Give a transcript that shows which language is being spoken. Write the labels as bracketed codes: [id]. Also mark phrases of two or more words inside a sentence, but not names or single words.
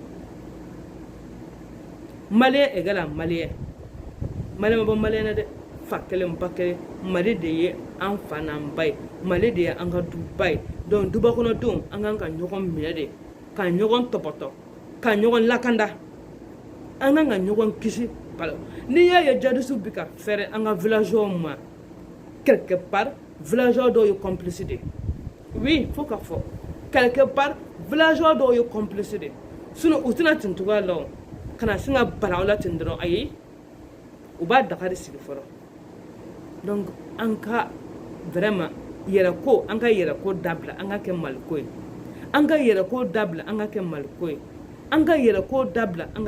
[bm] maliyɛn égale maliyɛn maliyɛn ma bɔ maliyɛn na dɛ fa kelen ba kelen mali de ye an fa n'an ba ye mali de ye an ka duba ye donc duba kɔnɔdenw an kan ka ɲɔgɔn minɛ de ka ɲɔgɔn tɔpɔtɔ ka ɲɔgɔn lakanda an kan ka ɲɔgɔn kisi n'i y'a ye jadisiw bɛ ka fɛrɛ an ka villageois ma [fr] quelque part [bm] villageois dɔw ye complice de [fr] oui faut [bm] k'a fɔ [fr] quelque part [bm] villageois dɔw ye complice de sinon u tɛna ten cogoya la o kana sin ka bala aw la ten dɔrɔn ayi u b'a Dakar sigi fɔlɔ donc an ka vraiment yɛrɛko an ka yɛrɛko dabila an ka kɛ maliko ye an ka yɛrɛko dabila an ka kɛ maliko ye an ka yɛrɛko dabila an